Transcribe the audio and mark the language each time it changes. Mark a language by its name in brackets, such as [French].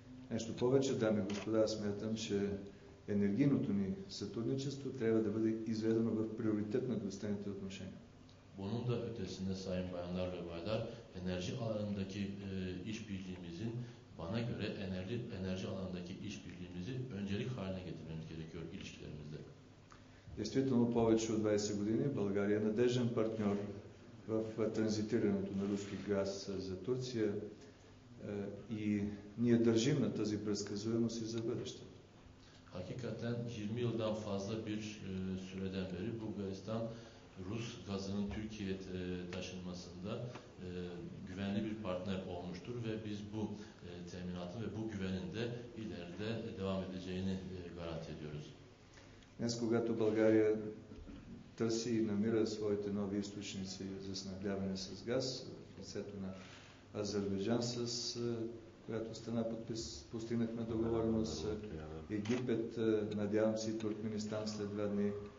[Bulgarian] Нещо повече, дами и господа, аз смятам, че енергийното ни сътрудничество трябва да бъде изведено в приоритет на двустранните отношения. [Turkish] Bunun da ötesinde sayın bayanlar ve baylar, enerji alanındaki işbirliğimizin bana göre enerji alanındaki işbirliğimizi öncelik haline getirmemiz gerekiyor ilişkilerimizde. [Bulgarian] Действително повече от 20 години България е надежден партньор в транзитирането на руски газ за Турция и ние държим на тази предсказуемост и за бъдеще. [Turkish] Hakikaten 20 yıldan fazla bir süreden beri Bulgaristan Rus gazının Türkiye'ye taşınmasında güvenli bir partner olmuştur ve biz bu teminatın ve bu güvenin de ileride devam edeceğini garanti ediyoruz. [Bulgarian] Днес, когато България търси и намира своите нови източници за снабдяване с газ, в лицето на Азербайджан, с която страна постигнахме договореност, Египет, надявам се и Туркменистан след 2 дни,